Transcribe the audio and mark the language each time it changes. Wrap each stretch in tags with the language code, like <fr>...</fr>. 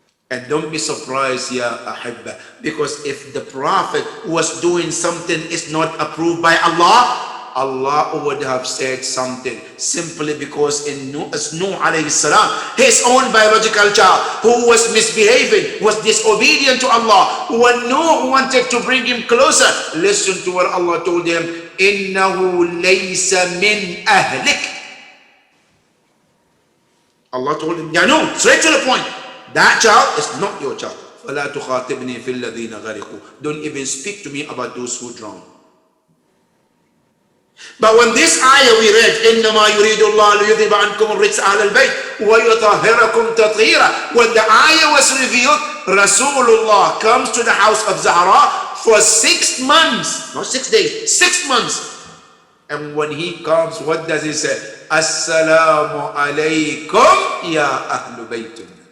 <en>And don't be surprised, Ya Ahibba, because if the Prophet was doing something is not approved by Allah, Allah would have said something, simply because in Nuh alayhi salam, his own biological child who was misbehaving, was disobedient to Allah, when Nuh wanted to bring him closer, listen to what Allah told him,</en> <ar>innahu laysa min ahlik.</ar> <en>Allah told him, Ya Nuh, straight to the point, that child is not your child.</en> <ar>فَلَا تُخَاطِبْنِي فِي الَّذِينَ غَرِقُوا.</ar> <en>Don't even speak to me about those who drown. But when this ayah we read,</en> <ar>إِنَّمَا يُرِيدُ اللَّهُ لِيُذْهِبَ عَنْكُمُ الرِّجْسَ أَهْلَ الْبَيْتِ وَيُطَهِّرَكُمْ تَطْهِيرًا.</ar> <en>When the ayah was revealed, Rasulullah comes to the house of Zahra for 6 months, not 6 days, 6 months. And when he comes, what does he say?</en> <ar>Assalamu alaykum ya ahlu baytun.</ar>